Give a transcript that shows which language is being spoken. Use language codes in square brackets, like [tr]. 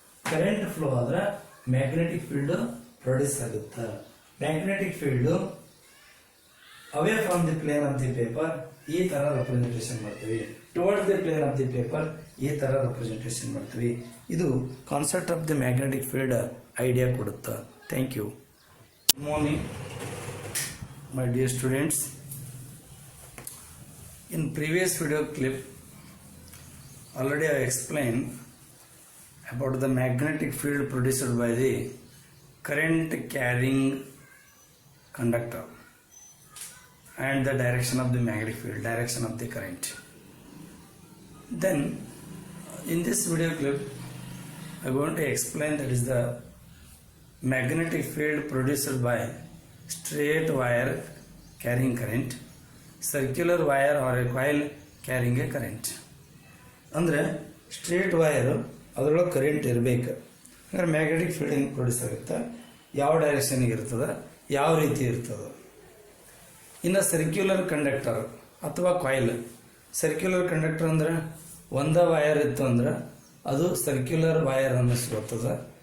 [kn] Current flow ಆದ್ರೆ magnetic field produce ಆಗುತ್ತೆ. Magnetic field [en] away from the plane of the paper [kn] ಈ ತರ representation ಮಾಡ್ತೀವಿ. [en] towards the plane of the paper [kn] ಈ ತರ ರೆಪ್ರೆಸೆಂಟೇಷನ್ ಮಾಡ್ತೀವಿ. ಇದು [en] concept of the magnetic field idea [kn] ಕೊಡುತ್ತೆ. [en] Thank you. Good morning my dear students. In previous video clip already I explained about the magnetic field produced by the current carrying conductor and the direction of the magnetic field, direction of the current. Then in this video clip I am going to explain that is the magnetic field produced by straight wire carrying current, circular wire or a coil carrying a current. [kn] ಅಂದರೆ straight wire ಅದರೊಳಗೆ current ಇರಬೇಕು. ಅಂದರೆ magnetic field ಹೆಂಗೆ produce ಆಗುತ್ತೆ, ಯಾವ ಡೈರೆಕ್ಷನ್ಗೆ ಇರ್ತದೆ, ಯಾವ ರೀತಿ ಇರ್ತದೆ. ಇನ್ನು ಸರ್ಕ್ಯುಲರ್ ಕಂಡಕ್ಟರ್ ಅಥವಾ ಕಾಯಿಲ್. ಸರ್ಕ್ಯುಲರ್ ಕಂಡಕ್ಟರ್ ಅಂದ್ರೆ ಒಂದೇ ವೈರ್ ಇತ್ತು ಅಂದ್ರೆ ಅದು ಸರ್ಕ್ಯುಲರ್ ವೈರ್ ಅನ್ನಿಸ್ಕೊಳ್ತದೆ.